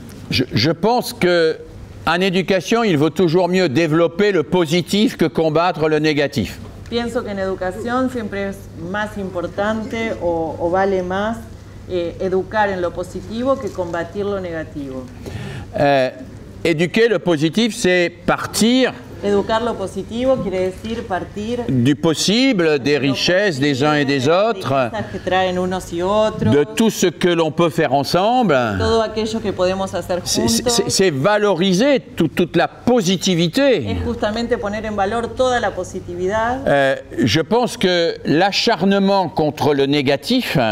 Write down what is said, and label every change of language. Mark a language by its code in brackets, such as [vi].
[fr] Je pense qu'en éducation, il vaut toujours mieux développer le positif que combattre le négatif. [es] Pienso que en educación siempre es más importante o vale más educar en lo positivo que combatir lo negativo. [fr] Éduquer le positif, c'est partir [es] Educar lo positivo quiere decir partir [fr] du possible, des richesses des uns et des autres, [es] que traen unos y otros, [fr] de tout ce que l'on peut faire ensemble. [es] todo aquello que podemos hacer juntos. [fr] C'est valoriser toute la positivité. [es] Es justamente poner en valor toda la positividad. [fr] Je pense que l'acharnement contre le négatif,